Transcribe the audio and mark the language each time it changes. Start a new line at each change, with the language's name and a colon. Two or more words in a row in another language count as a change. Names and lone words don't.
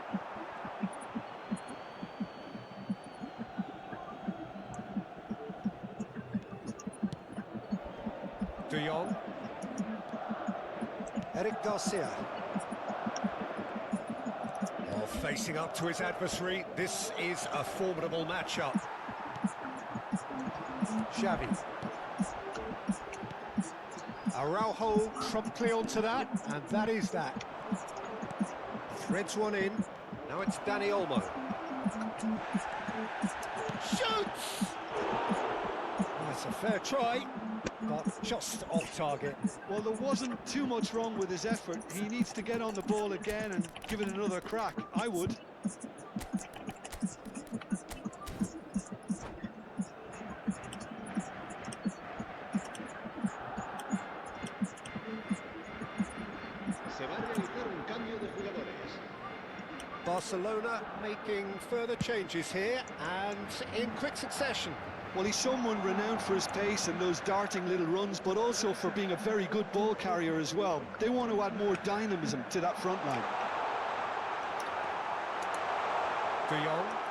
English: De Jong. Eric Garcia. Well, facing up to his adversary, this is a formidable matchup. Xavi. Araujo promptly onto that, and that is that. Threads one in. Now it's Dani Olmo. Shoots! That's a fair try, but just off target. Well, there wasn't too much wrong with his effort. He needs to get on the ball again and give it another crack. I would.
Spanish: Se va a realizar un cambio de jugadores.
English: Barcelona making further changes here, and in quick succession. Well, he's someone renowned for his pace and those darting little runs, but also for being a very good ball carrier as well. They want to add more dynamism to that front line. De Jong.